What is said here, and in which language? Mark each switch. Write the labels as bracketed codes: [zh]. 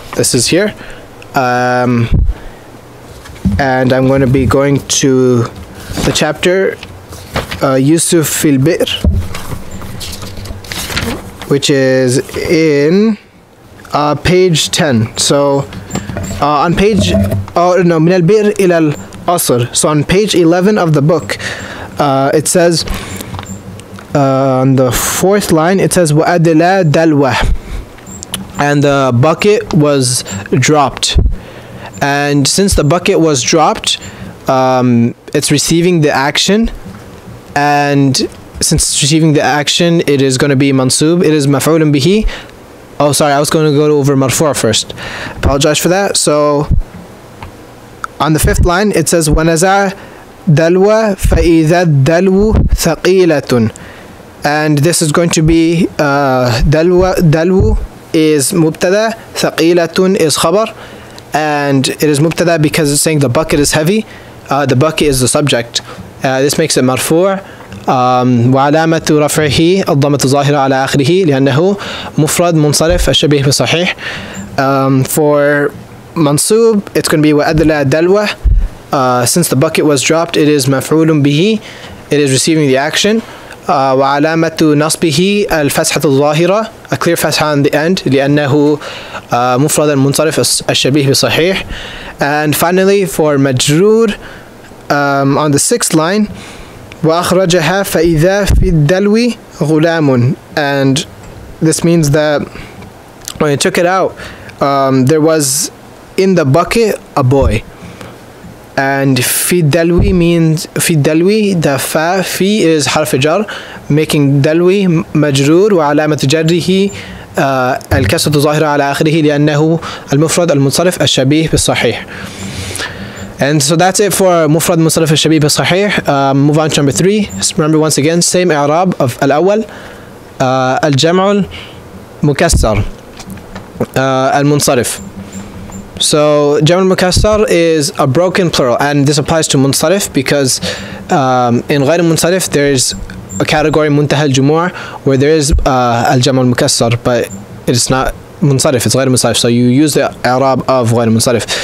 [en] This is here, and I'm going to be going to the chapter Yusuf fil Bi'r, which is in page 10. So on page [ar] من البئر إلى الأصر. [en] So on page 11 of the book, it says on the 4th line, it says [ar] وأدلى دلوة, [en] and the bucket was dropped. And since the bucket was dropped, it's receiving the action, and since it's receiving the action, it is going to be mansub. It is maf'ulun bihi. Oh, sorry, I was going to go over marfu' first. Apologize for that. So on the 5th line, it says [ar] وَنَزَعَ دلو فإذا الدلو ثقيلة. [en] And this is going to be دلو is مبتدا, ثقيلة is khabar, and it is مبتدا because it's saying the bucket is heavy. The bucket is the subject. This makes it مرفوع. [ar] وعلامة رفعه الضمة الظاهرة على آخره لأنه مفرد منصرف الشبيه بصحيح. [en] For mansub, it's going to be [ar] وأدلى دلوة. [en] Since the bucket was dropped, it is مفعول به. It is receiving the action. [ar] وعلامة نصبه الفتحة الظاهرة, [en] a clear [ar] فتحة [en] on the end [ar] لأنه مفرد منصرف الشبيه بصحيح. [en] And finally, for مجرور, on the 6th line, [ar] وأخرجها فإذا في الدلو غلام. [en] And this means that when he took it out, there was in the bucket a boy. [ar] And في الدلو means في الدلو, the fa في is حرف جر, making دلو مجرور وعلامة جره الكسرة الظاهرة على آخره لأنه المفرد المنصرف الشبيه بالصحيح. [en] And so that's it for مفرد منصرف الشبيه بالصحيح. Move on to number 3. Remember once again, same إعراب of الأول. [ar] الجمع المكسر المنصرف. [en] So جمع المكسر is a broken plural, and this applies to منصرف because in غير منصرف there is a category منتهى الجموع where there is الجمع المكسر, but it's not منصرف, it's غير منصرف, so you use the إعراب of غير منصرف.